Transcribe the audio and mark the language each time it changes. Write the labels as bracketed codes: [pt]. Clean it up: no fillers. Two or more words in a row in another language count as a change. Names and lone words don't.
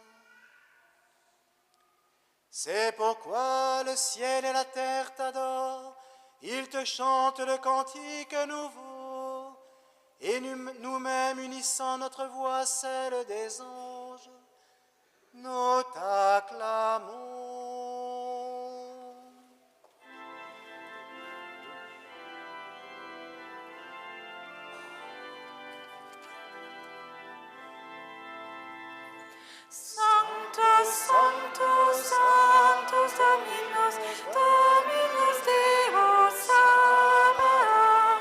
[fr] C'est pourquoi le ciel et la terre t'adorent, ils te chantent le cantique nouveau, et nous-mêmes unissant notre voix à celle des anges, nous t'acclamons. [la] Sanctus, Sanctus, Sanctus Dominus, Dominus Deus Sabaoth.